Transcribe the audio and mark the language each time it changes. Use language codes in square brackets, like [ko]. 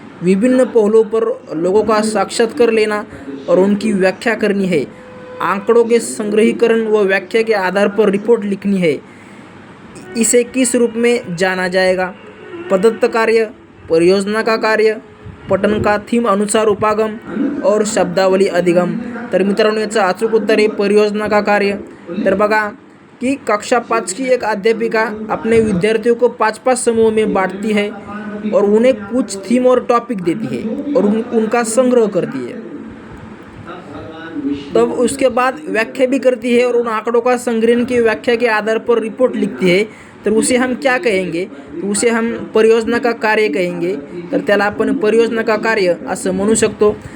[hi] विभिन्न पहलुओं पर लोगों का साक्षात्कार लेना और उनकी व्याख्या करनी है। आंकड़ों के संग्रहीकरण व व्याख्या के आधार पर रिपोर्ट लिखनी है। इसे किस रूप में जाना जाएगा। प्रदत्त कार्य, परियोजना का कार्य, पठन का थीम अनुसार उपागम और शब्दावली अधिगम। [mr] तर मित्रांनो याचं अचूक उत्तर आहे परियोजना का कार्य। [hi] तर बघा कि कक्षा 5 की एक अध्यापिका अपने विद्यार्थियों को 5-5 समूह में बांटती है और उन्हें कुछ थीम और टॉपिक देती है और उनका संग्रह करती है। तब उसके बाद व्याख्या भी करती है और उन आंकड़ों का संग्रहण की व्याख्या के आधार पर रिपोर्ट लिखती है। तर उसे हम क्या कहेंगे, तो उसे हम परियोजना का कार्य कहेंगे। [mr] तर त्याला आपण परियोजना का कार्य असं म्हणू शकतो।